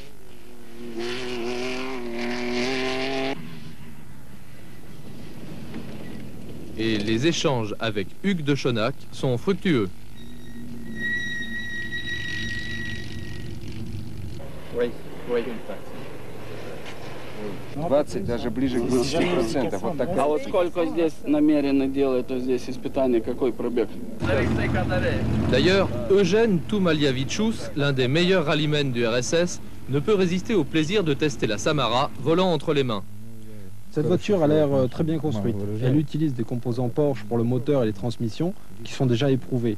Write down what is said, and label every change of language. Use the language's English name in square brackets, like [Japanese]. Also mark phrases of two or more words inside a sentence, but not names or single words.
[French] Et les échanges avec Hugues de Schonack sont fructueux. Oui. [Russian] 20, даже ближе к 20%. Вот так. А вот сколько здесь намеренно делают здесь испытания, какой пробег? [French] D'ailleurs, Eugène Toumaliavitchus, l'un des meilleurs rallymen du RSS, ne peut résister au plaisir de tester la Samara volant entre les mains. Cette voiture a l'air très bien construite. Elle utilise des composants Porsche pour le moteur et les transmissions qui sont déjà éprouvés.